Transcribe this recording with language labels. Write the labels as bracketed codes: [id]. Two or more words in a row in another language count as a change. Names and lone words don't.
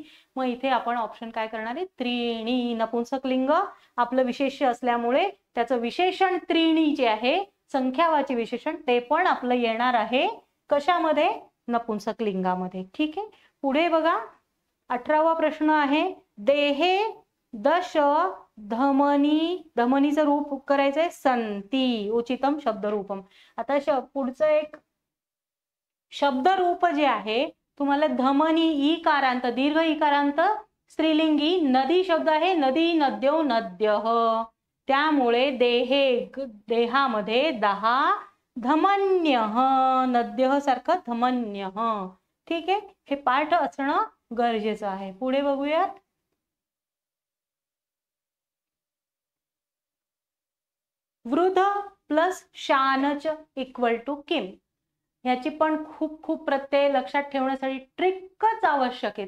[mr] मग इथे आपण ऑप्शन काय करणार आहे, त्रीणी. नपुंसक लिंग आपलं विशेष्य असल्यामुळे त्याचं विशेषण त्रीणी जे आहे, संख्यावाची विशेषण, ते पण आपलं येणार आहे कशामध्ये, नपुंसक लिंगामध्ये. ठीक आहे, पुढे बघा 18वा प्रश्न आहे. [sa] देहे दश धमनी. [mr] धमनीचं रूप करायचंय संती [sa] उचितम शब्दरूपम. [mr] आता पुढचं एक शब्दरूप जे आहे तुम्हाला धमनी, ई कारांत, दीर्घ इकारांत, स्त्रीलिंगी. नदी शब्द आहे, [sa] नदी, नद्यो, नद्यः. [mr] त्यामुळे देहे, देहामध्ये 10 धमन्य नद्य सारखं धमन्य. ठीक आहे, हे पाठ असणं गरजेचं आहे. पुढे बघूयात. [sa] वृद्ध प्लस शानच [en] equal to [sa] किम. [mr] ह्याची पण खूप प्रत्यय लक्षात ठेवण्यासाठी ट्रिकच आवश्यक आहे.